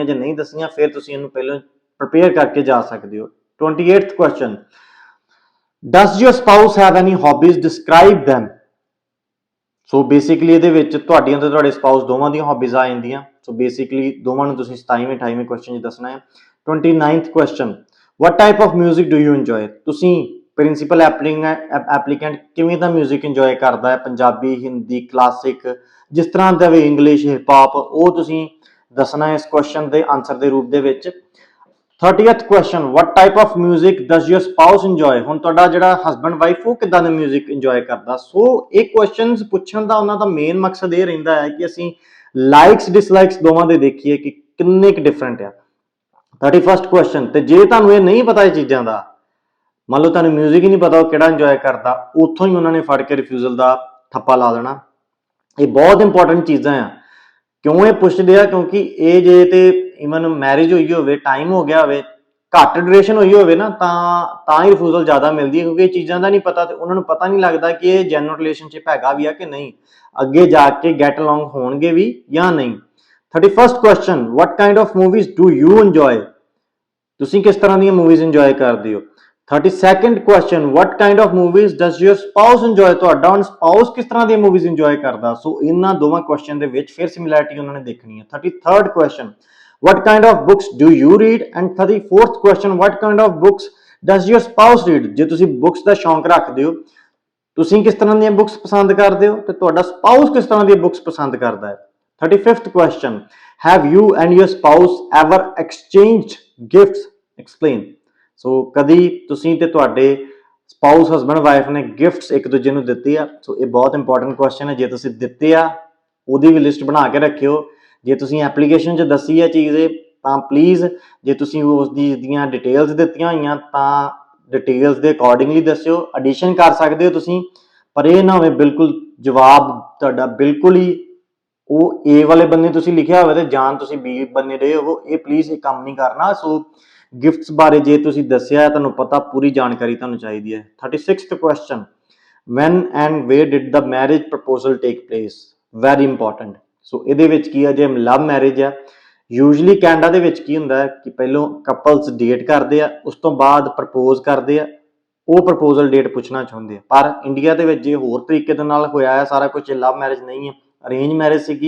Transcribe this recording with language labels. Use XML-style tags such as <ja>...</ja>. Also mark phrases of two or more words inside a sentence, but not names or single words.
<pa>ਜੇ ਨਹੀਂ ਦੱਸੀਆਂ ਫਿਰ ਤੁਸੀਂ ਇਹਨੂੰ ਪਹਿਲਾਂ ਪ੍ਰਪੇਅਰ ਕਰਕੇ ਜਾ ਸਕਦੇ ਹੋ।</pa> <en>28th question, does your spouse have any hobbies? describe them. so basically</en> <pa>ਇਹਦੇ ਵਿੱਚ ਤੁਹਾਡੀਆਂ ਤੇ ਤੁਹਾਡੇ ਸਪਾਊਸ ਦੋਵਾਂ ਦੀਆਂ ਹੌਬੀਜ਼ ਆ ਜਾਂਦੀਆਂ।</pa> <en>so basically</en> <pa>ਦੋਵਾਂ ਨੂੰ ਤੁਸੀਂ 27ਵੇਂ 28ਵੇਂ ਕੁਐਸਚਨ 'ਚ ਦੱਸਣਾ ਹੈ।</pa> <en>29th question, what type of music do you enjoy?</en> <pa>ਤੁਸੀਂ</pa> <en>principal applicant</en> <pa>ਕਿਵੇਂ ਦਾ</pa> <en>music enjoy</en> <pa>ਕਰਦਾ ਹੈ? ਪੰਜਾਬੀ, ਹਿੰਦੀ, ਕਲਾਸਿਕ, ਜਿਸ ਤਰ੍ਹਾਂ ਦਾ ਵੀ, ਇੰਗਲਿਸ਼, ਹਿਪ ਹੌਪ, ਉਹ ਤੁਸੀਂ ਦੱਸਣਾ ਹੈ ਇਸ ਕੁਐਸਚਨ ਦੇ ਆਨਸਰ ਦੇ ਰੂਪ ਦੇ ਵਿੱਚ।</pa> <en>30th question, what type of music does your spouse enjoy?</en> <pa>ਹੁਣ ਤੁਹਾਡਾ ਜਿਹੜਾ</pa> <en>husband wife</en> <pa>ਉਹ ਕਿੱਦਾਂ ਦੇ</pa> <en>music enjoy</en> <pa>ਕਰਦਾ? ਸੋ ਇਹ ਕੁਐਸਚਨਸ ਪੁੱਛਣ ਦਾ ਉਹਨਾਂ ਦਾ ਮੇਨ ਮਕਸਦ ਇਹ ਰਹਿੰਦਾ ਹੈ ਕਿ ਅਸੀਂ</pa> <en>likes dislikes</en> <pa>ਦੋਵਾਂ ਦੇ ਦੇਖੀਏ ਕਿ ਕਿੰਨੇ ਕੁ ਡਿਫਰੈਂਟ ਆ।</pa> <en>31st question,</en> <pa>ਤੇ ਜੇ ਤੁਹਾਨੂੰ ਇਹ ਨਹੀਂ ਪਤਾ ਇਹ ਚੀਜ਼ਾਂ ਦਾ, ਮੰਨ ਲਓ ਤੁਹਾਨੂੰ ਮਿਊਜ਼ਿਕ ਹੀ ਨਹੀਂ ਪਤਾ ਉਹ ਕਿਹੜਾ ਇੰਜੋਏ ਕਰਦਾ, ਉੱਥੋਂ ਹੀ ਉਹਨਾਂ ਨੇ ਫੜ ਕੇ ਰਿਫਿਊਜ਼ਲ ਦਾ ਠੱਪਾ ਲਾ ਦੇਣਾ। ਇਹ ਬਹੁਤ ਇੰਪੋਰਟੈਂਟ ਚੀਜ਼ਾਂ ਆ। ਕਿਉਂ ਇਹ ਪੁੱਛਦੇ ਆ? ਕਿਉਂਕਿ ਇਹ ਜੇ ਤੇ</pa> <en>even marriage</en> <pa>ਹੋਈ ਹੋਵੇ, ਟਾਈਮ ਹੋ ਗਿਆ ਹੋਵੇ, ਘੱਟ ਡਿਊਰੇਸ਼ਨ ਹੋਈ ਹੋਵੇ ਨਾ, ਤਾਂ ਹੀ ਰਿਫਿਊਜ਼ਲ ਜ਼ਿਆਦਾ ਮਿਲਦੀ ਹੈ, ਕਿਉਂਕਿ ਇਹ ਚੀਜ਼ਾਂ ਦਾ ਨਹੀਂ ਪਤਾ ਤੇ ਉਹਨਾਂ ਨੂੰ ਪਤਾ ਨਹੀਂ ਲੱਗਦਾ ਕਿ ਇਹ</pa> <en>genuine relationship</en> <pa>ਹੈਗਾ ਵੀ ਆ ਕਿ ਨਹੀਂ, ਅੱਗੇ ਜਾ ਕੇ</pa> <en>get along</en> <pa>ਹੋਣਗੇ ਵੀ ਜਾਂ ਨਹੀਂ।</pa> <en>31st question, what kind of movies do you enjoy?</en> <pa>ਤੁਸੀਂ ਕਿਸ ਤਰ੍ਹਾਂ ਦੀਆਂ</pa> <en>movies enjoy</en> <pa>ਕਰਦੇ ਹੋ?</pa> <en>32nd question, what kind of movies does your spouse enjoy?</en> <pa>ਤੁਹਾਡਾ ਹੁਣ ਸਪਾਊਸ ਕਿਸ ਤਰ੍ਹਾਂ ਦੀਆਂ</pa> <en>movies enjoy</en> <pa>ਕਰਦਾ? ਸੋ ਇਹਨਾਂ ਦੋਵਾਂ ਕੁਐਸਚਨ ਦੇ ਵਿੱਚ ਫਿਰ ਸਿਮਿਲੈਰਿਟੀ ਉਹਨਾਂ ਨੇ ਦੇਖਣੀ ਹੈ।</pa> <en>33rd question, what kind of books do you read? And 34th question, what kind of books does your spouse read?</en> <pa>ਜੇ ਤੁਸੀਂ ਬੁੱਕਸ ਦਾ ਸ਼ੌਂਕ ਰੱਖਦੇ ਹੋ, ਤੁਸੀਂ ਕਿਸ ਤਰ੍ਹਾਂ ਦੀਆਂ ਬੁੱਕਸ ਪਸੰਦ ਕਰਦੇ ਹੋ ਤੇ ਤੁਹਾਡਾ ਸਪਾਊਸ ਕਿਸ ਤਰ੍ਹਾਂ ਦੀਆਂ ਬੁੱਕਸ ਪਸੰਦ ਕਰਦਾ ਹੈ।</pa> <en>35th question, have you and your spouse ever exchanged gifts? Explain.</en> <pa>ਸੋ ਕਦੀ ਤੁਸੀਂ ਤੇ ਤੁਹਾਡੇ</pa> <en>spouse husband wife</en> <pa>ਨੇ ਗਿਫਟਸ ਇੱਕ ਦੂਜੇ ਨੂੰ ਦਿੱਤੇ ਆ? ਸੋ ਇਹ ਬਹੁਤ</pa> <en>important question</en> <pa>ਹੈ। ਜੇ ਤੁਸੀਂ ਦਿੱਤੇ ਆ ਉਹਦੀ ਵੀ ਲਿਸਟ ਬਣਾ ਕੇ ਰੱਖਿਓ। ਜੇ ਤੁਸੀਂ ਐਪਲੀਕੇਸ਼ਨ 'ਚ ਦੱਸੀ ਹੈ ਚੀਜ਼ ਤਾਂ ਪਲੀਜ਼, ਜੇ ਤੁਸੀਂ ਉਸ ਦੀਆਂ ਡਿਟੇਲਸ ਦਿੱਤੀਆਂ ਹੋਈਆਂ ਤਾਂ ਡਿਟੇਲਸ ਦੇ ਅਕੋਰਡਿੰਗਲੀ ਦੱਸਿਓ। ਐਡੀਸ਼ਨ ਕਰ ਸਕਦੇ ਹੋ ਤੁਸੀਂ, ਪਰ ਇਹ ਨਾ ਹੋਵੇ ਬਿਲਕੁਲ ਜਵਾਬ ਤੁਹਾਡਾ ਬਿਲਕੁਲ ਹੀ ਉਹ A ਵਾਲੇ ਬੰਨੇ ਤੁਸੀਂ ਲਿਖਿਆ ਹੋਵੇ ਤੇ ਜਾਂ ਤੁਸੀਂ B ਬੰਨੇ ਰਹੇ ਹੋਵੋ। ਇਹ ਪਲੀਜ਼ ਇਹ ਕੰਮ ਨਹੀਂ ਕਰਨਾ। ਸੋ ਗਿਫਟਸ ਬਾਰੇ ਜੇ ਤੁਸੀਂ ਦੱਸਿਆ ਹੈ, ਤੁਹਾਨੂੰ ਪਤਾ, ਪੂਰੀ ਜਾਣਕਾਰੀ ਤੁਹਾਨੂੰ ਚਾਹੀਦੀ ਹੈ।</pa> <en>36th question, when and where did the marriage proposal take place? very important.</en> <pa>ਸੋ ਇਹਦੇ ਵਿੱਚ ਕੀ ਹੈ, ਜੇ</pa> <en>love marriage</en> <pa>ਆ, ਯੂਜਲੀ ਕੈਨੇਡਾ ਦੇ ਵਿੱਚ ਕੀ ਹੁੰਦਾ ਹੈ ਕਿ ਪਹਿਲੋਂ</pa> <en>couples date</en> <pa>ਕਰਦੇ ਆ, ਉਸ ਤੋਂ ਬਾਅਦ ਪ੍ਰਪੋਜ਼ ਕਰਦੇ ਆ, ਉਹ</pa> <en>proposal date</en> <pa>ਪੁੱਛਣਾ ਚਾਹੁੰਦੇ ਆ। ਪਰ ਇੰਡੀਆ ਦੇ ਵਿੱਚ ਜੇ ਹੋਰ ਤਰੀਕੇ ਦੇ ਨਾਲ ਹੋਇਆ ਹੈ ਸਾਰਾ ਕੁਝ,</pa> <en>love marriage</en> <pa>ਨਹੀਂ ਹੈ,</pa> <en>arrange marriage</en> <pa>ਸੀਗੀ।</pa>